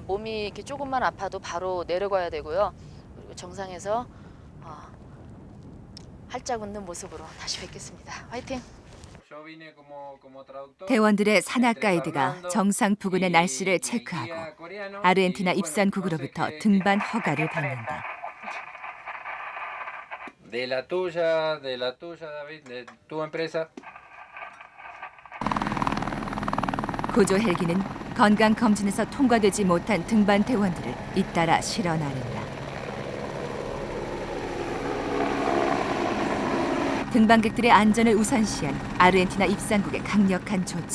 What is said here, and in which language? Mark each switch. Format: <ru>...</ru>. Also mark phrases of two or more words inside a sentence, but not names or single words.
<ko>몸이 이렇게 조금만 아파도 바로 내려가야 되고요. 그리고 정상에서 활짝 웃는 모습으로 다시 뵙겠습니다. 화이팅! 대원들의 산악 가이드가 정상 부근의 날씨를 체크하고 아르헨티나 입산국으로부터 등반 허가를 받는다.</ko> <es>De la tuya, David, de tu empresa.</es> <ko>구조 헬기는 건강 검진에서 통과되지 못한 등반 대원들을 잇따라 실어 나른다. 등반객들의 안전을 우선시한 아르헨티나 입산국의 강력한 조치.</ko>